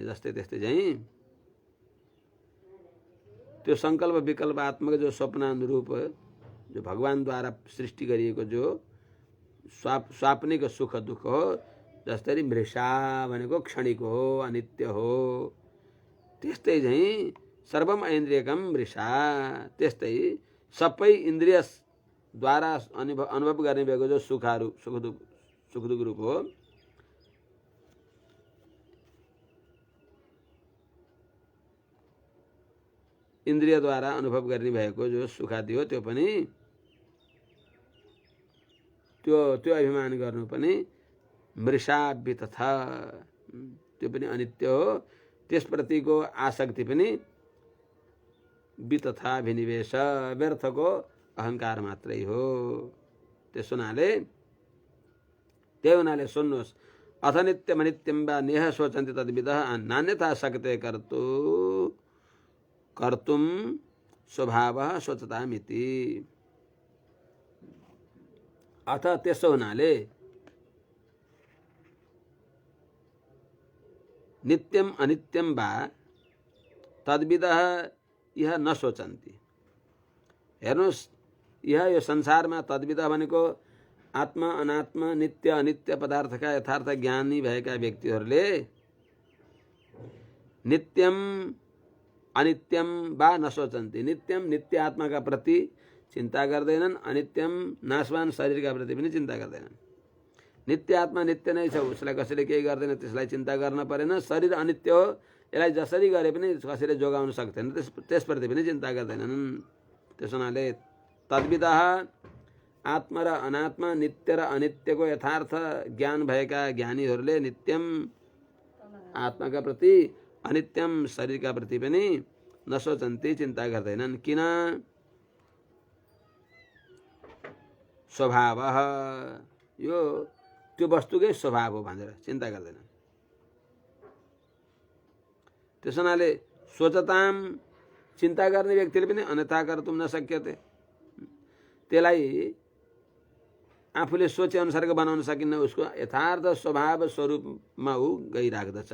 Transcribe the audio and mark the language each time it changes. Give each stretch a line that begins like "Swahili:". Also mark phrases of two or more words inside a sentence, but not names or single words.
Nepali: जस्तै त्यस्तै चाहिँ त्यो सङ्कल्प विकल्पात्मक जो स्वप्नानुरूप जो भगवानद्वारा सृष्टि गरिएको जो स्वाप्निक सुख दुःख हो, जसरी मृषा भनेको क्षणिक हो, अनित्य हो, त्यस्तै चाहिँ
Sanskrit: सर्वम ऐन्द्रियकम मृषा,
Nepali: त्यस्तै सबै इन्द्रियद्वारा अनुभव गर्ने भएको जो सुख दुःख रूप हो, इन्द्रियद्वारा अनुभव गर्ने भएको जो सुखादि हो, त्यो पनि त्यो अभिमान गर्नु पनि
Sanskrit: मृषा वितथा,
Nepali: त्यो पनि अनित्य हो। त्यसप्रतिको आसक्ति पनि
Sanskrit: वितथा विनिवेश,
Nepali: व्यर्थको अहङ्कार मात्रै हो। त्यस हुनाले सुन्नुहोस्,
Sanskrit: अथ नित्यम अनित्यम वा नेह सोचन्ति तद्विदः नान्यथा शक्ते कर्तुम स्वभावः स्वचतामिति। अथ त्यसो हुनाले नित्यम अनित्यम वा तद्विदः यह न सोचन्ति।
Nepali: हेर्नुहोस्, यो संसारमा तद्विदः भनेको आत्मा अनात्मा नित्य अनित्य पदार्थका यथार्थ ज्ञानी भएका व्यक्तिहरूले
Sanskrit: नित्यम अनित्यम वा न सोचन्ति।
Nepali: नित्यम नित्य आत्माका प्रति चिन्ता गर्दैनन्, अनित्यम नाशवान शरीरका प्रति पनि चिन्ता गर्दैनन्। नित्य आत्मा नित्य नै छ, उसलाई कसैले केही गर्दैन, त्यसलाई चिन्ता गर्न परेन। शरीर अनित्य हो, यसलाई जसरी गरे पनि कसैले जोगाउन सक्दैन, त्यसप्रति पनि चिन्ता गर्दैनन्। त्यस हुनाले तद्विदः आत्मा र अनात्मा नित्य र अनित्यको यथार्थ ज्ञान भएका ज्ञानीहरूले नित्यम आत्माका प्रति अनित्यम शरीरका प्रति पनि नसोचन्ति, चिन्ता गर्दैनन्। किन? स्वभाव, यो त्यो वस्तुकै स्वभाव हो भनेर चिन्ता गर्दैनन्। त्यस हुनाले सोचताम, चिन्ता गर्ने व्यक्तिले पनि
Sanskrit: अन्यथा कर्तुम नशक्यते,
Nepali: त्यसलाई आफूले सोचे अनुसारको बनाउन सकिन्न, उसको यथार्थ स्वभाव स्वरूपमा ऊ गइराख्दछ।